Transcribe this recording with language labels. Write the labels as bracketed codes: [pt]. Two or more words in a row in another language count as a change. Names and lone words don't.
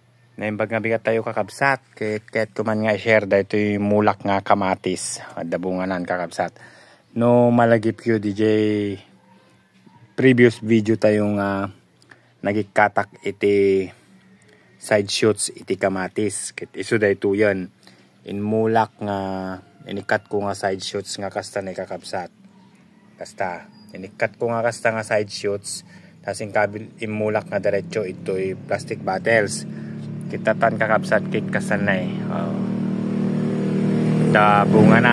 [ilo] Naimbag nga bigat tayo kakabsat. Kahit kuman nga share da ito yung mulak nga kamatis. Dabunganan kakabsat. No malagip yun DJ. [en] Previous video [ilo] tayong nagikatak iti [en] side shoots [ilo] iti kamatis. Kit iso da ito yan. In mulak nga inikat ko nga [en] side shoots [ilo] nga kasta na kakabsat. Kasta. Inikat ko nga kasta nga [en] side shoots. [ilo] Tapos imulak nga diretso ito'y [en] plastic bottles. [ilo] Kita tan kakabsat kit kasanay. Bunganan.